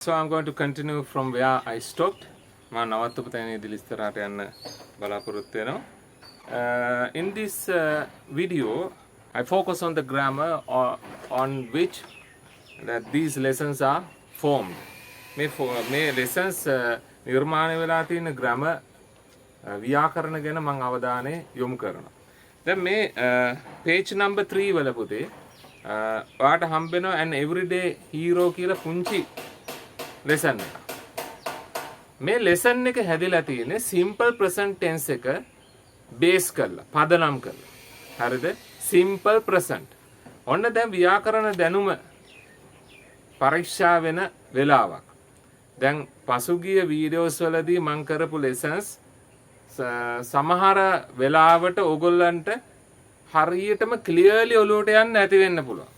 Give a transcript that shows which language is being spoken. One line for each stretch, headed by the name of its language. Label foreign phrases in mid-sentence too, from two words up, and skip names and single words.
English: So I'm going to continue from where I stopped.
Sinhala: මම නවත්තපු තැනේදී ඉස්සරහට යන්න බලාපොරොත්තු වෙනවා.
English: In this video, I focus on the grammar on which that these lessons are formed.
Sinhala: මේ lessons නිර්මාණය වෙලා තියෙන grammar ව්‍යාකරණ ගැන මම අවධානය යොමු කරනවා. දැන් මේ
English: page number
Sinhala: 3 වල පුතේ ඔයාට හම්බ වෙනවා
English: an everyday hero
Sinhala: කියලා පුංචි lesson එක. මේ lesson එක හැදිලා තියෙන්නේ
English: simple present tense
Sinhala: එක base කරලා පදනම් කරලා. හරිද?
English: simple present.
Sinhala: ඔන්න දැන් ව්‍යාකරණ දැනුම පරීක්ෂා වෙන වෙලාවක්. දැන් පසුගිය වීඩියෝස් වලදී මම කරපු lessons සමහර වෙලාවට ඕගොල්ලන්ට හරියටම clearly ඔලුවට යන්න නැති වෙන්න පුළුවන්.